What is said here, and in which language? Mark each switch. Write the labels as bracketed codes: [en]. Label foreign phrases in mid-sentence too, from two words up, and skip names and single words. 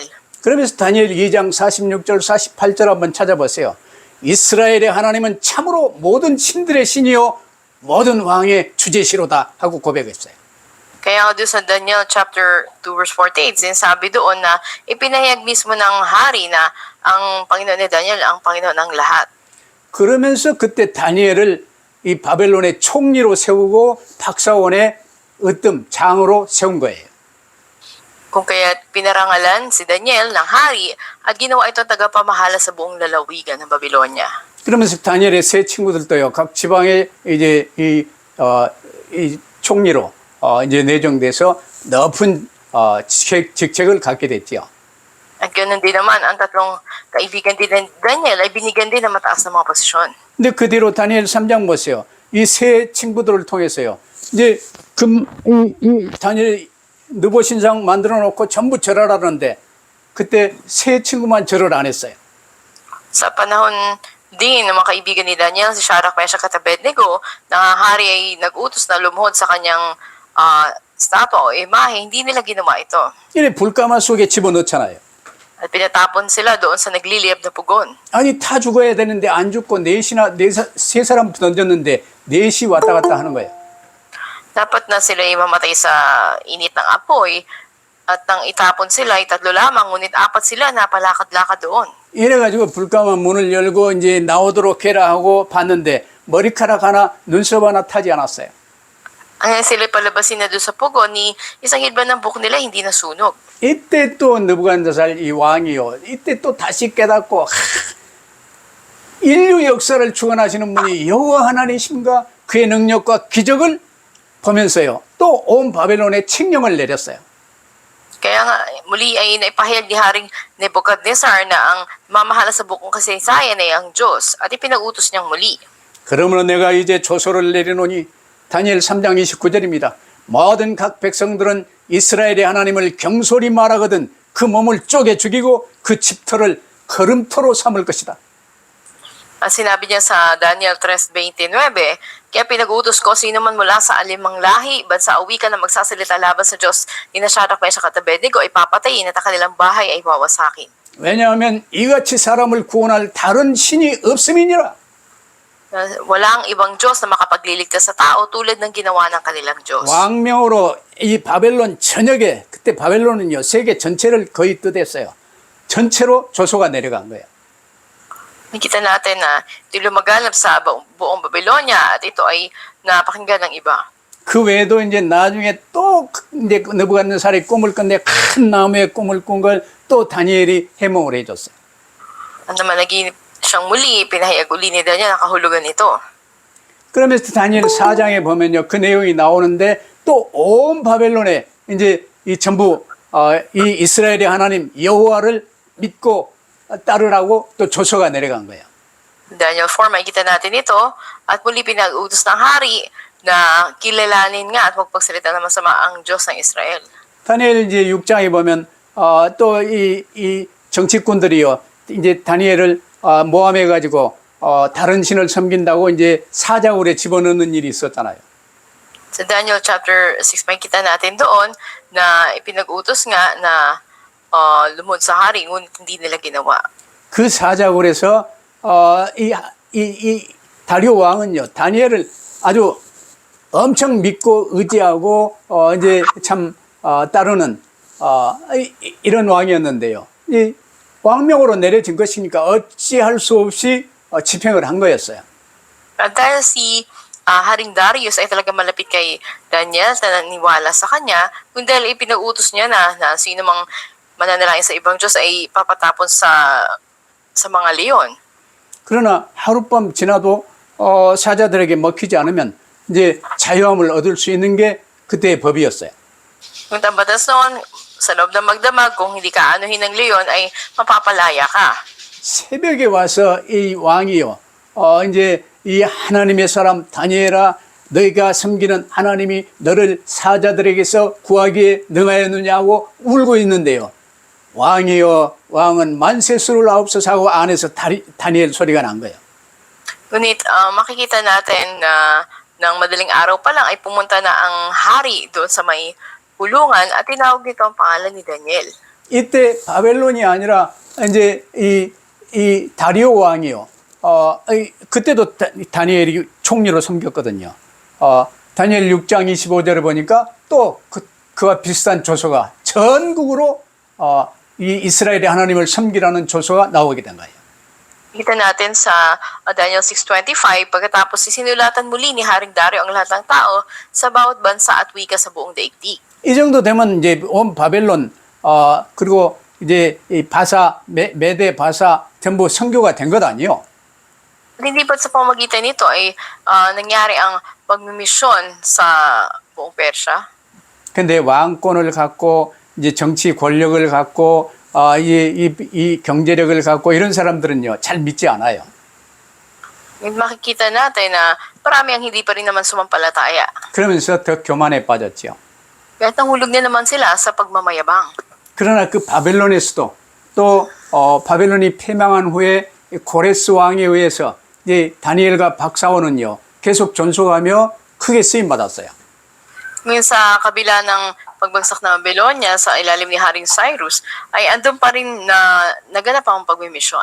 [ko] 그러면서 다니엘 2장 46절 48절 한번 찾아보세요. 이스라엘의 하나님은 참으로 모든 신들의 신이요 모든 왕의 주제시로다 하고 고백했어요. [tl] Kaya doon sa Daniel [en] chapter 2 verse 48, [tl] sinasabi doon na ipinahayag mismo ng hari na ang Panginoon ni Daniel ang Panginoon ng lahat. [ko] 그러면서 그때 다니엘을 이 바벨론의 총리로 세우고 박사원의 으뜸 장으로 세운 거예요. [tl] Kung kaya pinarangalan si Daniel ng hari at ginawa ito tagapamahala sa buong lalawigan ng Babylonia. [ko] 그러면서 다니엘의 세 친구들도요 각 지방에 이제 이 총리로 이제 내정돼서 높은 직책을 갖게 됐지요. [tl] At ganoon din naman ang tatlong kaibigan din ng Daniel ay binigyan din ng mataas na mga posisyon. [ko] 근데 그 뒤로 다니엘 3장 보세요. 이 세 친구들을 통해서요. 이제 이 다니엘 느보 신상 만들어 놓고 전부 절하라는데 그때 세 친구만 절을 안 했어요. [tl] Sa panahon din ng mga kaibigan ni Daniel, si Shadrach, Meshach at Abednego, na hari ay nag-utos na lumuhod sa kanyang statwa o imahe, hindi nila ginawa ito. [ko] 이래 불가마 속에 집어넣잖아요. [tl] At pinatapon sila doon sa nagliliyab na pugon. [ko] 아니 다 죽어야 되는데 안 죽고 세 사람 던졌는데 넷이 왔다 갔다 하는 거예요. [tl] Dapat na sila ay mamatay sa init ng apoy at nang itapon sila ay tatlo lamang, ngunit apat sila na palakad-lakad doon. [ko] 이래가지고 불가마 문을 열고 이제 나오도록 해라 하고 봤는데 머리카락 하나 눈썹 하나 타지 않았어요. [tl] Ang sila palabasin na doon sa pugon, ni isang hilba ng buhok nila hindi nasunog. [ko] 이때 또 느부갓네살 이 왕이요. 이때 또 다시 깨닫고 인류 역사를 주관하시는 분이 여호와 하나님이신가 그의 능력과 기적을 보면서요. 또 온 바벨론에 칙령을 내렸어요. [tl] Kaya nga, muli ay naipahayag ni Haring Nebuchadnezzar na ang mamahala sa bukong kasaysayan ay ang Diyos at ipinag-utos niyang muli. [ko] 그러므로 내가 이제 조서를 내리노니 다니엘 3장 29절입니다. 모든 각 백성들은 이스라엘의 하나님을 경솔히 말하거든 그 몸을 쪼개 죽이고 그 집터를 걸음토로 삼을 것이다. [tl] At sinabi niya sa Daniel 3:29, kaya pinag-utos ko sino man mula sa alimang lahi, bansa o wika na magsasalita laban sa Diyos, ni Shadrach, Meshach at Abednego ay papatayin at ang kanilang bahay ay wawasakin. [ko] 왜냐하면 이같이 사람을 구원할 다른 신이 없음이니라. [tl] Walang ibang Diyos na makapagliligtas sa tao tulad ng ginawa ng kanilang Diyos. [ko] 왕명으로 이 바벨론 전역에 그때 바벨론은요 세계 전체를 거의 뜻했어요. 전체로 조소가 내려간 거예요. [tl] Nakita natin na ito'y lumaganap sa buong Babylonia at ito ay napakinggan ng iba. [ko] 그 외에도 이제 나중에 또 이제 느부갓네살이 꿈을 꿨는데 큰 나무의 꿈을 꾼 걸 또 다니엘이 해몽을 해줬어요. [tl] Ang naman naginip siyang muli, pinahayag uli ni Daniel ang kahulugan nito. [ko] 그러면서 다니엘 4장에 보면요 그 내용이 나오는데 또 온 바벨론에 이제 이 전부 이 이스라엘의 하나님 여호와를 믿고 따르라고 또 조서가 내려간 거예요. [tl] Daniel 4, makikita natin ito at muli pinag-utos ng hari na kilalanin nga at magpagsalita ng masama ang Diyos ng Israel. [ko] 다니엘 이제 6장에 보면 또 이 정치꾼들이요 이제 다니엘을 모함해 가지고 다른 신을 섬긴다고 이제 사자굴에 집어넣는 일이 있었잖아요. [tl] Sa Daniel chapter 6, makikita natin doon na ipinag-utos nga na lumuhod sa hari, ngunit hindi nila ginawa. [ko] 그 사자굴에서 이 이 다리오 왕은요, 다니엘을 아주 엄청 믿고 의지하고, 이제 참, 따르는, 이런 왕이었는데요. 이 왕명으로 내려진 것이니까 어찌할 수 없이 집행을 한 거였어요. [tl] At dahil si Haring Darius ay talaga malapit kay Daniel na naniwala sa kanya, kung dahil ipinautos niya na sino mang mananalangin sa ibang Diyos ay papatapon sa mga leon. [ko] 그러나 하룻밤 지나도 사자들에게 먹히지 않으면 이제 자유함을 얻을 수 있는 게 그때의 법이었어요. [tl] Ngunit ang batas noon, sa loob ng magdamag, kung hindi ka anuhin ng leon ay mapapalaya ka. [ko] 새벽에 와서 이 왕이요, 이제 이 하나님의 사람 다니엘아, 너희가 섬기는 하나님이 너를 사자들에게서 구하기에 능하였느냐고 울고 있는데요. 왕이요, 왕은 만세 술을 아홉서 하고 안에서 다니엘 소리가 난 거예요. [tl] Ngunit makikita natin na ng madaling araw pa lang ay pumunta na ang hari doon sa may kulungan at tinawag nito ang pangalan ni Daniel. [ko] 이때 바벨론이 아니라 이제 이 다리오 왕이요. 그때도 다니엘이 총리로 섬겼거든요. 다니엘 6장 25절을 보니까 또 그와 비슷한 조서가 전국으로 이 이스라엘의 하나님을 섬기라는 조서가 나오게 된 거예요. [tl] Kita natin sa Daniel 6:25, pagkatapos sinulatan muli ni Haring Dario ang lahat ng tao sa bawat bansa at wika sa buong daigdig. [ko] 이 정도 되면 이제 온 바벨론 그리고 이제 이 바사 메대 바사 전부 선교가 된 것 아니에요? [tl] At hindi pa sa pamagitan nito ay nangyari ang pagmimisyon sa buong Persya. [ko] 근데 왕권을 갖고 이제 정치 권력을 갖고 이 경제력을 갖고 이런 사람들은요 잘 믿지 않아요. [tl] Makikita natin na marami ang hindi pa rin naman sumampalataya. [ko] 그러면서 더 교만에 빠졌죠. [tl] Kahit nahulog na naman sila sa pagmamayabang. [ko] 그러나 그 바벨론에서도 또 바벨론이 패망한 후에 고레스 왕에 의해서 이 다니엘과 박사원은요 계속 존속하며 크게 쓰임 받았어요. [tl] Ngayon sa kabila ng pagbagsak ng Babylonia sa ilalim ni Haring Cyrus, ay andun pa rin na naganap ang pagmimisyon.